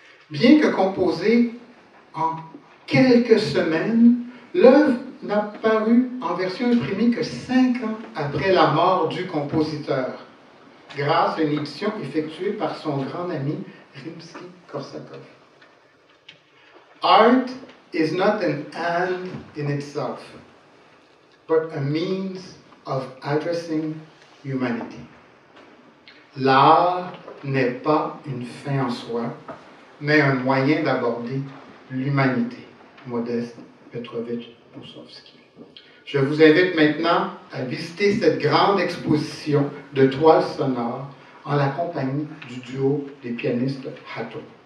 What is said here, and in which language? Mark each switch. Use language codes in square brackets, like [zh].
[fr] Bien que composée en quelques semaines, l'œuvre n'a paru en version imprimée que 5 ans après la mort du compositeur, grâce à une édition effectuée par son grand ami Rimsky-Korsakov. [en] Art is not an end in itself, but a means of addressing humanity. [fr] L'art n'est pas une fin en soi, mais un moyen d'aborder l'humanité. Modeste Petrovitch Moussorgsky. Je vous invite maintenant à visiter cette grande exposition de toiles sonores en la compagnie du duo des pianistes Hatto.